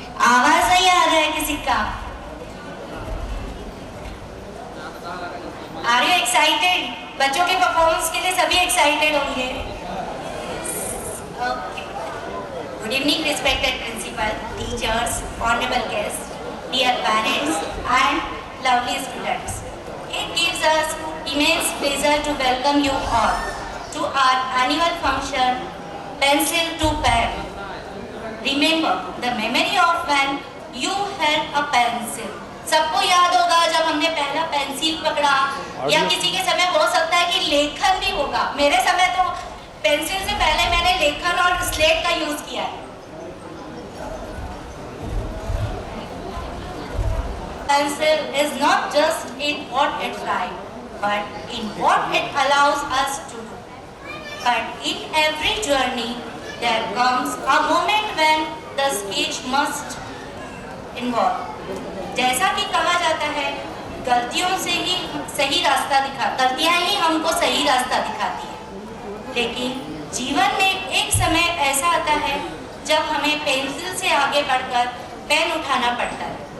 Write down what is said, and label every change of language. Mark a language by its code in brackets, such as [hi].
[hi] आवाज नहीं आ रहा है किसी का? [en] Are you excited? [hi] बच्चों के परफॉर्मेंस के लिए सभी एक्साइटेड होंगे. [en] Okay. Good evening, respected principal, teachers, honorable guests, dear parents, and lovely students. It gives us immense pleasure to welcome you all to our annual function, Pencil to Pen. Remember the memory of when you held a pencil. [hi] सबको याद होगा जब हमने पहला pencil पकड़ा, या किसी के समय हो सकता है कि लेखन भी होगा. मेरे समय तो पेंसिल से पहले मैंने लेखन और स्लेट का यूज किया है. [en] Pencil is not just in what it writes, but in what it allows us to do. But in every journey, there comes a moment when the sketch must involve. [hi] जैसा कि कहा जाता है, गलतियों से ही सही रास्ता गलतियां ही हमको सही रास्ता दिखाती है. लेकिन जीवन में एक समय ऐसा आता है जब हमें पेंसिल से आगे बढ़कर पेन उठाना पड़ता है.